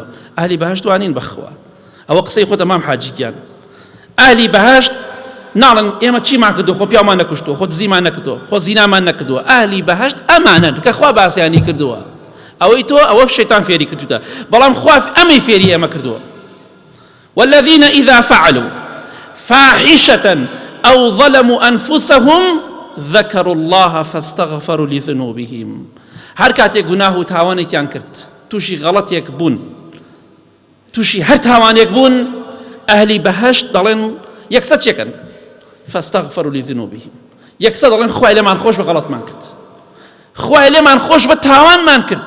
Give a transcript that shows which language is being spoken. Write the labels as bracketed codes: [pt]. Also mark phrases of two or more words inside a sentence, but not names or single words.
[ckb] ئەهلی بەهەشت وانین بەخوا. ئەوە قسەی خۆت ئەمام حاجیگیان. ئەهلی بەهەشت ناڵن ئێمە چیمان کردووە، خۆ پیامان نەکوشتووە، خۆ دزیمان نەکردووە، خۆ زینامان نەکردووە. ئەهلی بەهەشت ئەمانن کە خوا باسییانی کردووە. ئەوەی تۆ ئەوە شەیتان فێری کردوتە، بەڵام خوا ئەمەی فێری ئێمە کردووە. [ar] والذين إذا فعلوا فاحشة أو ظلموا أنفسهم ذكروا الله فاستغفروا لذنوبهم. [ckb] هەر کاتێک گوناه و تاوانێکیان کرد، تووشی غەڵەتێک بوون، تووشی هەر تاوانێک بوون، ئەهلی بەهەشت دەڵێن یەکسە چێکن؟ [ar] فاستغفروا لذنوبهم. [ckb] یەکسە دەڵێن خوای لێمان خۆش بە غەڵەتمان کرد، خوای لێمان خۆش بە تاوانمان کرد.